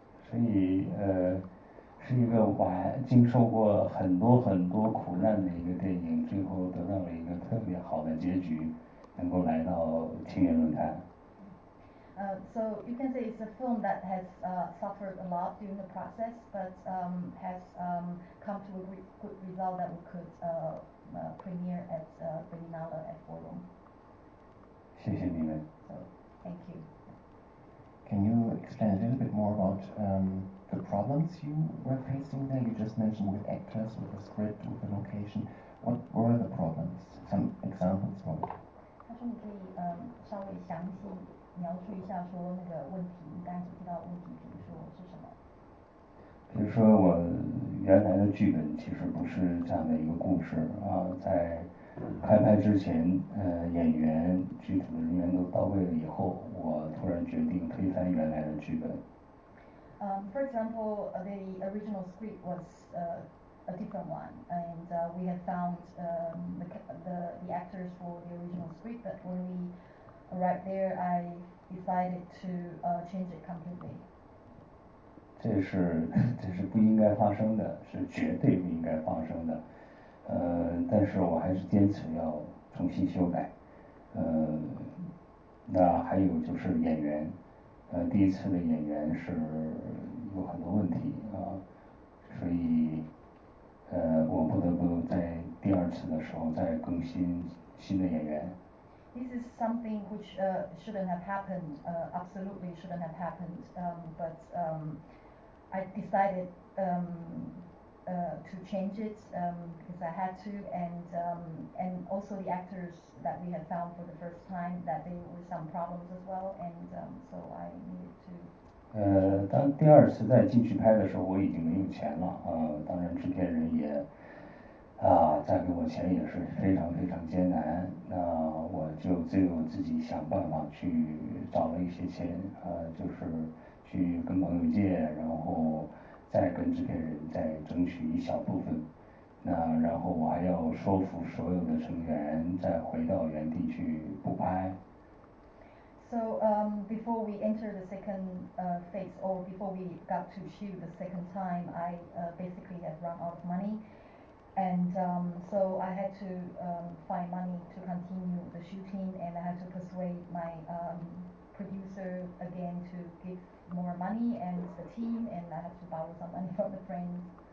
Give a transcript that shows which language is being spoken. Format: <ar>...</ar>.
<zh>所以是一个经受过很多很多苦难的一个电影，最后得到了一个特别好的结局，能够来到青年论坛。</zh> <en>So you can say it's a film that has suffered a lot during the process, but has come to a good result that we could premiere at Berlinale at Forum.</en> <zh>谢谢你们。</zh> <en>So thank you. Can you explain a little bit more about the problems you were facing there? You just mentioned with actors, with the script, with the location. What were the problems? Some examples from it.</en> <zh>他说你可以稍微详细描述一下说那个问题，你刚才所提到的问题，比如说是什么？比如说我原来的剧本其实不是这样的一个故事啊，在开拍之前，演员、剧组的人员都到位了以后，我突然决定推翻原来的剧本。</zh> <en>For example, the original script was a different one, and we had found the actors for the original script, but when we arrived there, I decided to change it completely.</en> <zh>这是不应该发生的，是绝对不应该发生的。但是我还是坚持要重新修改。那还有就是演员，第一次的演员是有很多问题啊，所以我不得不在第二次的时候再更新新的演员。</zh> <en>This is something which shouldn't have happened, absolutely shouldn't have happened, but I decided to change it because I had to, and also the actors that we had found for the first time, that there were some problems as well, and so I needed to.</en> <zh>当第二次再进去拍的时候，我已经没有钱了当然制片人也再给我钱也是非常非常艰难，那我就只有自己想办法去找了一些钱就是去跟朋友借，然后再跟制片人再争取一小部分，那然后我还要说服所有的成员再回到原地去补拍。</zh> <en>So before we enter the second phase, or before we got to shoot the second time, I basically had run out of money, and so I had to find money to continue the shooting, and I had to persuade my producer again to give more money, and the team, and I had to borrow some money from the friends.</en>